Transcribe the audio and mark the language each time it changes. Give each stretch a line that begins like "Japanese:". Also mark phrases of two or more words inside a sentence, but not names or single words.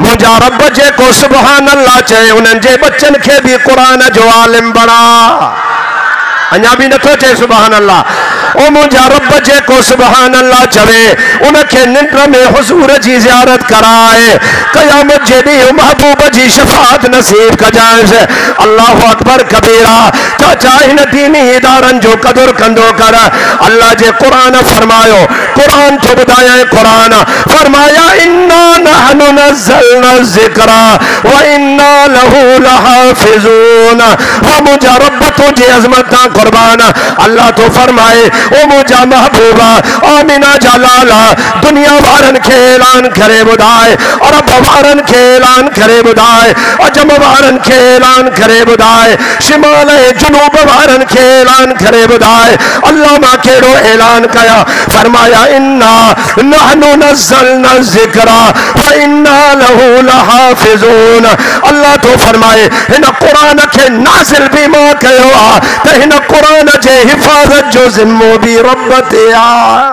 Sindhi: मुंहिंजा रब जेको
Arabic: سبحان الله
Sindhi: चए, उन्हनि जे बच्चन खे भी कुरान जो आलिम बणा। अञा भी नथो चए
Arabic: سبحان الله.
Sindhi: ओ मुंहिंजा रब जेको
Arabic: سبحان الله
Sindhi: चवे, उनखे निंड में हुजूर जी ज़ियारत कराए, क़यामत जे ॾींहुं महबूब जी शफ़ाअत नसीब कजांइसि।
Arabic: الله أكبر كبيرا.
Sindhi: चाचा हिन दीनी इदारनि जो क़दुरु कंदो कर। अल्लाह जे क़ुरान फरमायो, क़ुरान थो ॿुधाए, क़ुरान फरमाया
Arabic: إنا نحن نزلنا ذكرا و إنا له لحافظون.
Sindhi: वो मुंहिंजा रब तुंहिंजी अज़मत तां क़ुर्बान। अल्लाह तो फरमाए, ओ मुंहिंजा महबूबा आमिना जलाला दुनिया वारनि खे ऐलान करे ॿुधाए, अरब वारनि खे ऐलान करे ॿुधाए, अजम वारनि खे ऐलान करे ॿुधाए, शिमाल ऐं जनूब वारनि खे ऐलान करे ॿुधाए। अल्लाह मां कहिड़ो ऐलान कया, फरमाया
Arabic: إنا نحن نزلنا ذكرا و إنا له لحافظون.
Sindhi: अल्लाह तो फरमाए इन कुरान के नाज़िल भी मां कयो आ त इन कुरान जे हिफाजत जो जिम्मो भी रब ते आ।